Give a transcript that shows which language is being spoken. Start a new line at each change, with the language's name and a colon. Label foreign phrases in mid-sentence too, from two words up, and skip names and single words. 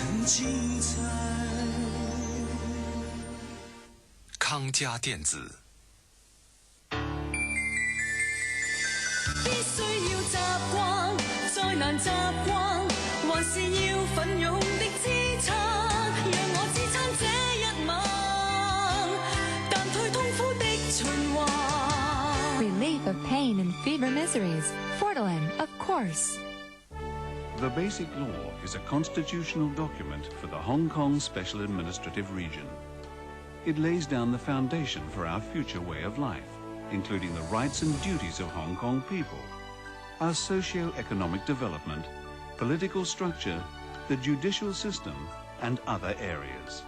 Cantonese: 精彩。康佳电子。必須要習慣，再難習慣，還是要奮勇的支撐，讓我支撐這一晚，淡退痛苦的循環。
English: Relief of pain and fever miseries. Fortalin, of course. The Basic Law is a constitutional document for the Hong Kong Special Administrative Region. It lays down the foundation for our future way of life, including the rights and duties of Hong Kong people, our socio-economic development, political structure, the judicial system, and other areas.